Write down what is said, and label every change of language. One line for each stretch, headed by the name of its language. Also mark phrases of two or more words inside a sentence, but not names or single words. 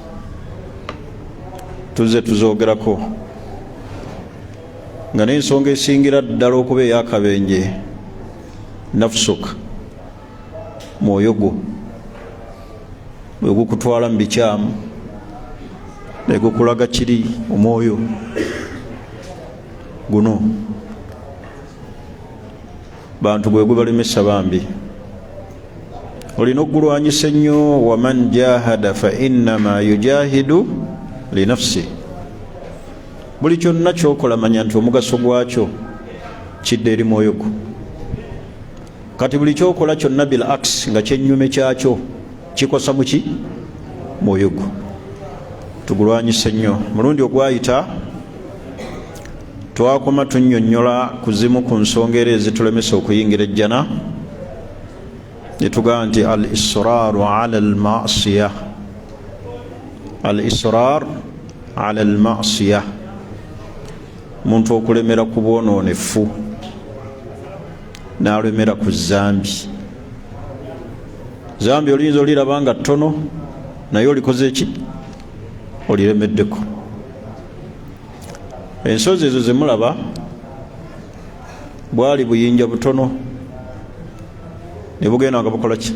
Ganda: Tuzze tuzoogerako nga n'ensonga esingira ddala okuba ey'akabenje nafsuka, mwoyo gwo bwe gukutwala mu bikyamu ne gukulaga kiri. Omwoyo guno bantu gwe gubalemesa bambi, olina okugulwanyisa ennyo.
Arabic: ومن جاهد فإنما يجاهد لنفسه.
Ganda: Buli kyonna kyokola manya nti omugaso gwakyo kidde eri mwoyo gwo. Kati buli kyokola kyonna
Arabic: بالعكس
Ganda: nga kyennyume kyakyo kikosa muki? Mwoyo gwo. Tugulwanyise nnyo. Mulundi ogwayita twakoma tunnyonnyola ku zimu ku nsonga era ezitulemesa okuyingira ejjana, ne tugamba nti
Arabic: الإصرار على المعصية. الإصرار على المعصية,
Ganda: muntu okulemera ku bwonoonefu n'alemera ku zambi. Zambi oliyinza oliraba nga ttono naye olikoze eki? Oliremeddeko. Ensozi ezo zemulaba bwali buyinja butono ne bugenda nga bukola ki?